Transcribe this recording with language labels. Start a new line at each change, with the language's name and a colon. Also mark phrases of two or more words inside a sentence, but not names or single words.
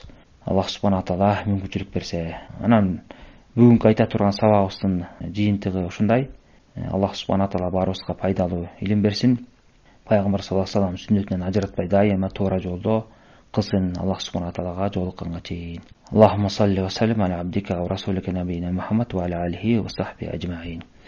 Kyrgyz: Аллах
Arabic: سبحانه وتعالى
Kyrgyz: мүмкүнчүлүк берсе. Анан бүгүнкү айта турган сабагыбыздын жыйынтыгы ушундай. Аллах
Arabic: سبحانه وتعالى
Kyrgyz: баарыбызга пайдалуу илим берсин. Пайгамбар
Arabic: صلى الله عليه وسلم
Kyrgyz: сүннөтүнөн ажыратпай дайыма туура жолдо кылсын. Аллах
Arabic: سبحانه وتعالى
Kyrgyz: жолукканга чейин.
Arabic: اللهم صل وسلم على عبدك ورسولك نبينا محمد وعلى آله وصحبه أجمعين.